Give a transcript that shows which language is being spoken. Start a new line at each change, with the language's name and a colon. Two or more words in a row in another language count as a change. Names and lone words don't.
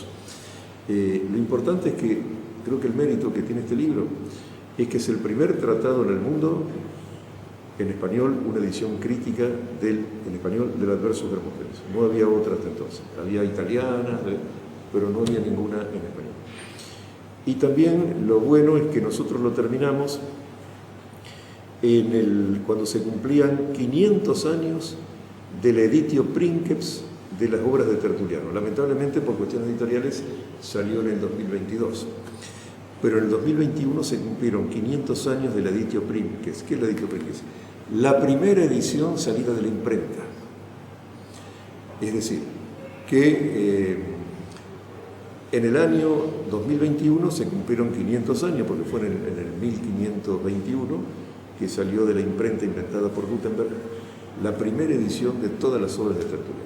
Spanish: Lo importante es que creo que el mérito que tiene este libro es que es el primer tratado en el mundo en español, una edición crítica en español del Adversus de Hermógenes. No había otra hasta entonces. Había italianas, pero no había ninguna en español. Y también lo bueno es que nosotros lo terminamos cuando se cumplían 500 años de la
Latin: editio princeps
Spanish: de las obras de Tertuliano. Lamentablemente, por cuestiones editoriales, salió en el 2022. Pero en el 2021 se cumplieron 500 años de la
Latin: editio princeps.
Spanish: ¿Qué es la
Latin: editio princeps?
Spanish: La primera edición salida de la imprenta. Es decir, que en el año 2021 se cumplieron 500 años, porque fue en el 1521, que salió de la imprenta inventada por Gutenberg, la primera edición de todas las obras de Tertuliano.